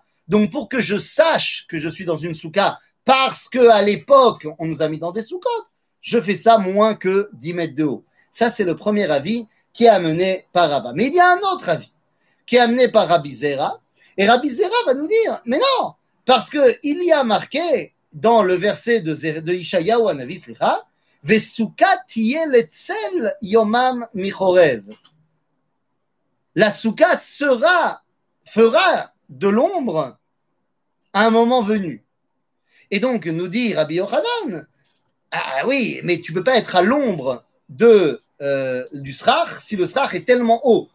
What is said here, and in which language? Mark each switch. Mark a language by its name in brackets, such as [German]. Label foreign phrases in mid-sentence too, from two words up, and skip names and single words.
[French] Donc, pour que je sache que je suis dans une souka, parce qu'à l'époque, on nous a mis dans des soukot, je fais ça moins que 10 mètres de haut. Ça, c'est le premier avis qui est amené par Rava. Mais il y a un autre avis qui est amené par Rabbi Zera. Et Rabbi Zera va nous dire, mais non, parce qu'il y a marqué dans le verset de Ishayahu Hanavi, [Hebrew] וסוכה תהיה לצל יומם מחורב. [French] La souka fera de l'ombre à un moment venu. Et donc, nous dit Rabbi Yochanan, ah oui, mais tu ne peux pas être à l'ombre du srach si le srach est tellement haut.